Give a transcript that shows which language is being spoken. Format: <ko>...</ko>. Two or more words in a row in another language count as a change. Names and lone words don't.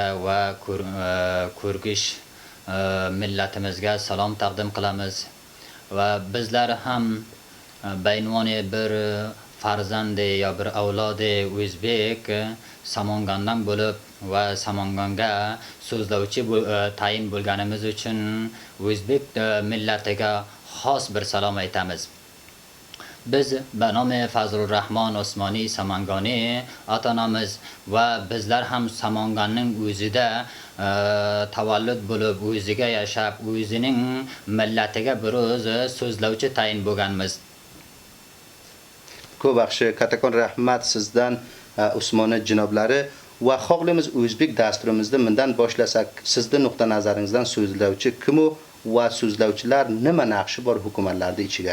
<uz>va ko'rgish millatimizga salom taqdim qilamiz va bizlar ham baynvoni bir farzandi yo bir avlodi O'zbek Samangondan bo'lib va Samangonga so'zlovchi tayin bo'lganimiz uchun O'zbek millatiga xos bir salom aytamiz. Biz</uz> <fa>به نام</fa> <uz>فضل الرحمن عثمانی Samangoni atanamiz va bizlar ham Samangonning o'zida tavallud bo'lib, o'ziga yashab, o'zining millatiga bir o'zi so'zlovchi tayin bo'lganmiz. Ko'p yaxshi, kattakon rahmat sizdan Usmoni janoblari va xohlaymiz O'zbek dasturimizda bundan boshlasak, sizning nuqta nazaringizdan so'zlovchi kim va so'zlovchilar nima naqshi bor hukumatlarda ichiga?</uz>